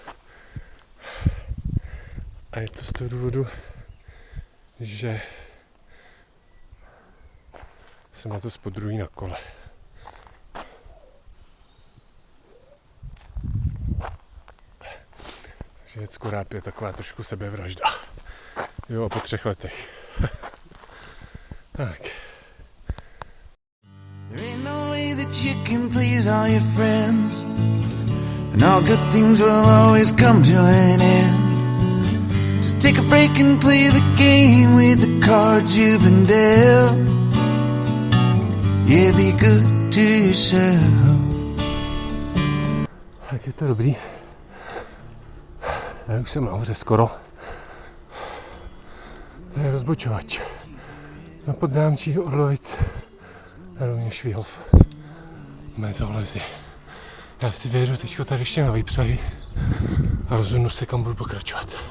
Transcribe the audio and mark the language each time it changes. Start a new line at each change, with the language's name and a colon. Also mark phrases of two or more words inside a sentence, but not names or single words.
Czech: A je to z toho důvodu, že jsem na to podruhý na kole. Že jet koráb je taková trošku sebevražda. Jo, a po 3 letech. Tak.
English: There ain't no way that you can please all your friends, and all good things will always come to an end. Just take a break and play the game with the cards you've been dealt. Yeah, be good to yourself.
Czech: Tak je to dobrý. Já už jsem nahoře skoro. To je rozbočovač. Na podzámčí Orlovic a rovněž Švihov. Mezolezy. Já si vyjedu teďko tady ještě na výpřahy a rozhodnu se, kam budu pokračovat.